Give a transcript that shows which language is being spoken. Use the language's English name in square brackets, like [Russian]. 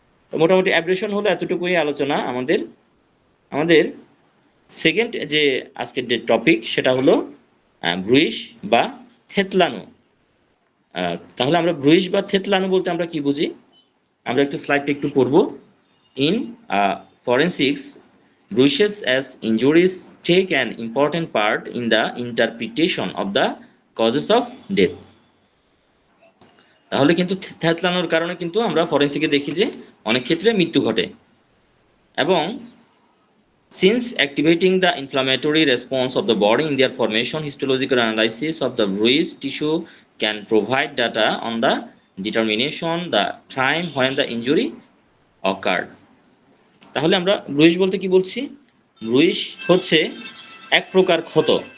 [Bangla] তো মোটামুটি অ্যাব্রেশন হলো এতটুকুই আলোচনা আমাদের। আমাদের সেকেন্ড যে আজকের যে টপিক সেটা হলো ব্রুইশ বা থেতলানো। তাহলে আমরা ব্রুইশ বা থেতলানো বলতে আমরা কি বুঝি, আমরা একটু স্লাইডটা একটু পড়ব। [English] In forensics, bruises as injuries take an important part in the interpretation of the causes of death. [Bangla] তাহলে কিন্তু থেতলানোর কারণে কিন্তু আমরা ফরেন্সিকে দেখি যে অনেক ক্ষেত্রে মৃত্যু ঘটে। [English] এবং since activating the inflammatory response of the body in their formation, histological analysis of the bruised tissue can provide data on the determination the time when the injury occurred. [Bangla] তাহলে আমরা ব্রুইশ বলতে কি বলছি, ব্রুইশ হচ্ছে এক প্রকার ক্ষত।